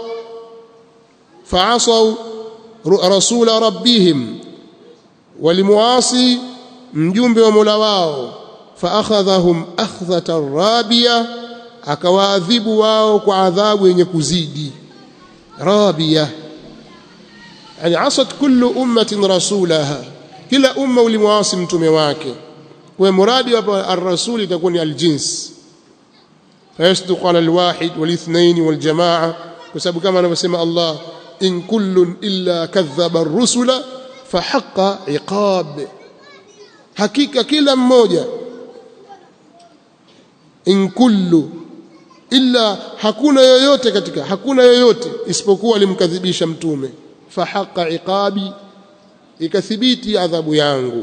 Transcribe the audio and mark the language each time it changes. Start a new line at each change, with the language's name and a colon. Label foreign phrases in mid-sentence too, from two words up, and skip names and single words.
Arabic: فعصوا رسول ربهم,
Swahili: walimuasi mjumbe wa Mola wao,
Arabic: فأخذهم أخذة رابية,
Swahili: akawaadhibu wao kwa adhabu yenye kuzidi. Rabiya yani
Arabic: عصت كل أمة رسولها,
Swahili: kila umma ulimuasi mtume wake. Kwa muradi hapa ar-rasul itakuwa ni al-jins,
Arabic: فيصدق على الواحد والاثنين والجماعة،
Swahili: kwa kama anavyosema Allah,
Arabic: إن كل إلا كذب الرسل فحق عقاب,
Swahili: hakika kila mmoja,
Arabic: إن كل إلا,
Swahili: hakuna yoyote isipokuwa alimkadhibisha mtume,
Arabic: فحق عقاب,
Swahili: ikathibiti adhabu yangu.